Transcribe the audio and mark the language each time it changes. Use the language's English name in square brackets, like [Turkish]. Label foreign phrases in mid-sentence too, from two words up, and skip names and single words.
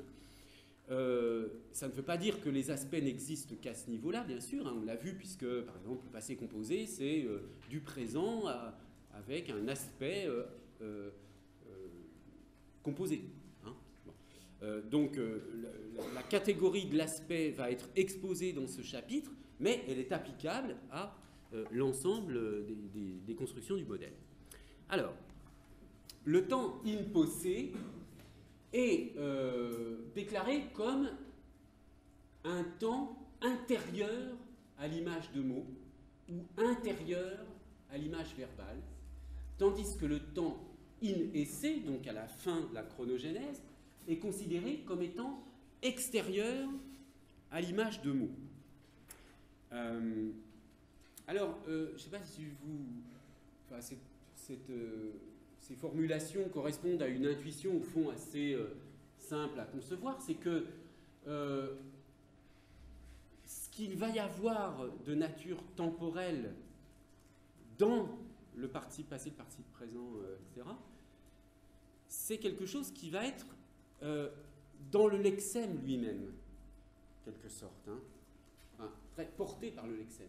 [French] Ça ne veut pas dire que les aspects n'existent qu'à ce niveau-là, bien sûr, hein, on l'a vu, puisque, par exemple, le passé composé, c'est du présent avec un aspect composé. Hein. Bon. Donc, la catégorie de l'aspect va être exposée dans ce chapitre, mais elle est applicable à l'ensemble des constructions du modèle. Alors, le temps [Latin] in posse [French] est déclaré comme un temps intérieur à l'image de mots ou intérieur à l'image verbale, tandis que le temps [Latin] in esse, [French] donc à la fin de la chronogénèse, est considéré comme étant extérieur à l'image de mots. Alors, je ne sais pas si vous... Enfin, ces formulations correspondent à une intuition au fond assez simple à concevoir, c'est que ce qu'il va y avoir de nature temporelle dans le participe passé, le participe présent, etc., c'est quelque chose qui va être dans le lexème lui-même, quelque sorte, hein, enfin, très porté par le lexème.